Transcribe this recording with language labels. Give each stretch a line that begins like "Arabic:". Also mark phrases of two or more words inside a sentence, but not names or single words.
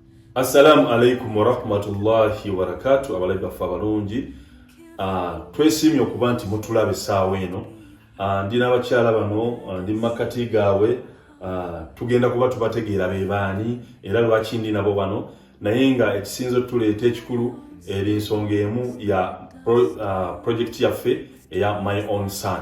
Arabic: السلام عليكم ورحمة الله وبركاته.
Ganda: Abalabi baffe abalungi, twesimye okuba nti mutulabe essaawa eno. Ndina abakyala bano, ndi makati gaabwe, tugenda kuba tubategeera be baani era lwaki ndi nabo bano, naye nga ekisinza okutuleeta ekikulu eri ensonga emu ya project yaffe eya My Own Son.